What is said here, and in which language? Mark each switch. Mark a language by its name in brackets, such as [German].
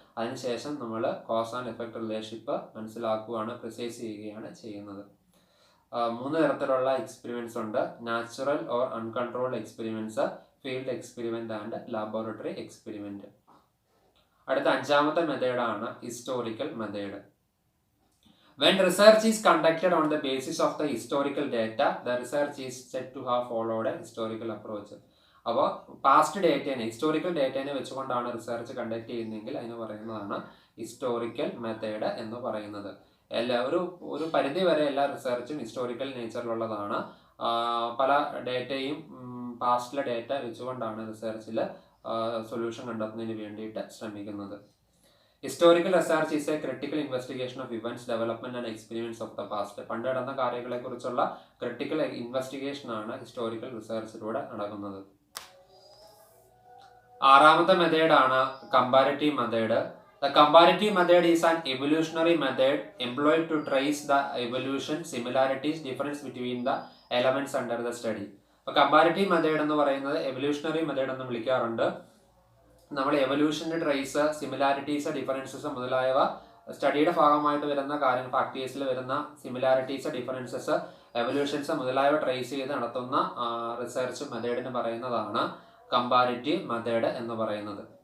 [Malayalam] അതിനുശേഷം നമ്മൾ cause and effect relationship മനസ്സിലാക്കുകയാണ്, പ്രിസൈസ് ചെയ്യുകയാണ് ചെയ്യുന്നത്. 3 തരത്തിലുള്ള എക്സ്പെരിമെന്റ്സ് ഉണ്ട്. Natural or uncontrolled experiments, field experiment and laboratory experiment. അടുത്ത 5ാമത്തെ മെത്തേഡാണ് historical method. [English] When research is conducted on the basis of the historical data, the research is said to have followed a historical approach. [Malayalam] അപ്പോൾ historical ഡേറ്റേനെ വെച്ചുകൊണ്ടാണ് research conduct ചെയ്യുന്നതെങ്കിൽ അതിന് പറയുന്നതാണ് historical method എന്ന് പറയുന്നത്. ഒരു പരിധി വരെ എല്ലാ റിസർച്ചും ഹിസ്റ്റോറിക്കൽ നേച്ചറിലുള്ളതാണ്. പല ഡേറ്റയും പാസ്റ്റിലെ ഡേറ്റ വെച്ചുകൊണ്ടാണ് റിസർച്ചിൽ സൊല്യൂഷൻ കണ്ടെത്തുന്നതിന് വേണ്ടിയിട്ട് ശ്രമിക്കുന്നത്. [English] Historical research is a critical investigation of events, development and experience of the past. [Malayalam] പണ്ട് നടന്ന കാര്യങ്ങളെ കുറിച്ചുള്ള ക്രിട്ടിക്കൽ ഇൻവെസ്റ്റിഗേഷൻ ആണ് ഹിസ്റ്റോറിക്കൽ റിസർച്ചിലൂടെ നടക്കുന്നത്. 6ാമത്തെ മെത്തേഡാണ് comparative method. [English] The comparative method is an evolutionary method employed to trace the evolution, similarities, difference between the elements under the study. [Malayalam] അപ്പോൾ comparative method എന്ന് പറയുന്നത് എവല്യൂഷണറി മെത്തേഡ് എന്ന് വിളിക്കാറുണ്ട്. നമ്മൾ എവല്യൂഷൻ്റെ ട്രേസ്, സിമിലാരിറ്റീസ്, ഡിഫറൻസസ് മുതലായവ സ്റ്റഡിയുടെ ഭാഗമായിട്ട് വരുന്ന ഫാക്ടേഴ്സിൽ വരുന്ന സിമിലാരിറ്റീസ്, ഡിഫറൻസസ് എവല്യൂഷൻസ് മുതലായവ ട്രേസ് ചെയ്ത് നടത്തുന്ന റിസർച്ച് മെത്തേഡിന് പറയുന്നതാണ് കമ്പാരിറ്റീവ് മെത്തേഡ് എന്ന് പറയുന്നത്.